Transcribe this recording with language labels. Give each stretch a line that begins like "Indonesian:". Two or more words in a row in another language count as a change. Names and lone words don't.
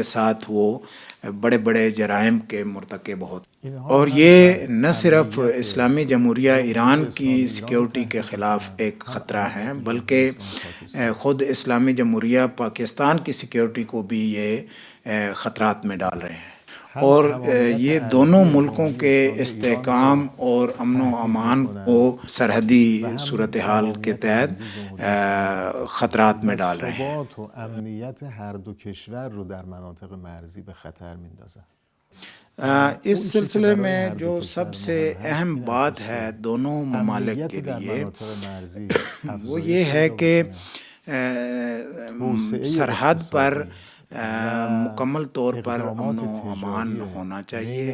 Urdu: ساتھ وہ بڑے بڑے جرائم کے مرتکب ہوتے ہیں اور یہ نہ صرف اسلامی جمہوریہ ایران کی سیکیورٹی کے خلاف ایک خطرہ ہیں بلکہ خود اسلامی جمہوریہ پاکستان کی سیکیورٹی کو بھی یہ خطرات میں ڈال رہے ہیں اور یہ دونوں ملکوں کے استحکام اور امن و امان کو سرحدی صورتحال کے تحت خطرات میں ڈال رہے ہیں۔
Persian: امنیت هر دو کشور رو در مناطق مرزی به خطر میندازه۔
Urdu: اس سلسلے میں جو سب سے اہم بات ہے دونوں ممالک کے لیے وہ یہ ہے کہ سرحد پر مکمل طور پر امن و امان ہونا چاہیے۔